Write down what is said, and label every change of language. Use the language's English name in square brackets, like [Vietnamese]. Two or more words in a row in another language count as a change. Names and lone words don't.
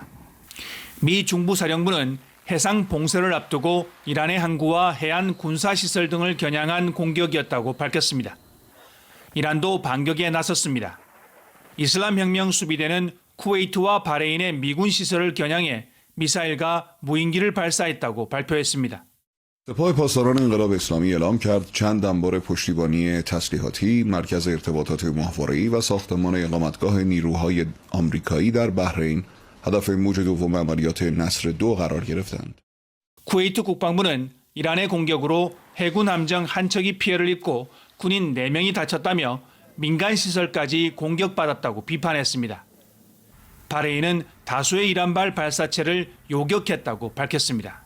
[Korean] 미 중부사령부는 해상 봉쇄를 앞두고 이란의 항구와 해안 군사시설 등을 겨냥한 공격이었다고 밝혔습니다. 이란도 반격에 나섰습니다. 이슬람혁명 수비대는 쿠웨이트와 바레인의 미군 시설을 겨냥해 미사일과 무인기를 발사했다고 발표했습니다. [Persian] سپاه پاسداران انقلاب اسلامی اعلام کرد چند انبار پشتیبانی تسلیحاتی، مرکز ارتباطات ماهواره‌ای و ساختمان اقامتگاه نیروهای آمریکایی در بحرین هدف موج دوم عملیات نصر 2 قرار گرفتند. [Korean] 쿠웨이트 국방부는 이란의 공격으로 해군 함정 한 척이 피해를 입고 군인 4명이 다쳤다며 민간 시설까지 공격받았다고 비판했습니다. 바레인은 다수의 이란발 발사체를 요격했다고 밝혔습니다.